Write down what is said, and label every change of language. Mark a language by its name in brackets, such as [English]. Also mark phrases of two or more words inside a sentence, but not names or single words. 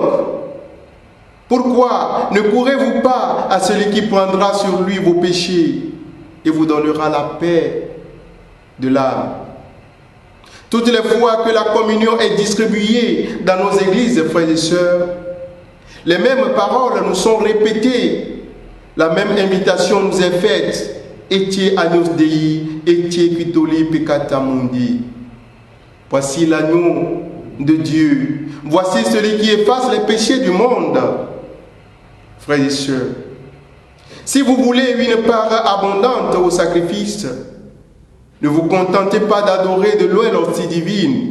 [French] Pourquoi ne courez-vous pas à celui qui prendra sur lui vos péchés et vous donnera la paix de l'âme? Toutes les fois que la communion est distribuée dans nos églises, frères et sœurs, les mêmes paroles nous sont répétées, la même invitation nous est faite: [Latin] Etiez Agnus Dei, etiez qui tollit peccata mundi. [French] Voici l'agneau de Dieu, voici celui qui efface les péchés du monde. Frères et sœurs, si vous voulez une part abondante au sacrifice, ne vous contentez pas d'adorer de loin l'hostie divine.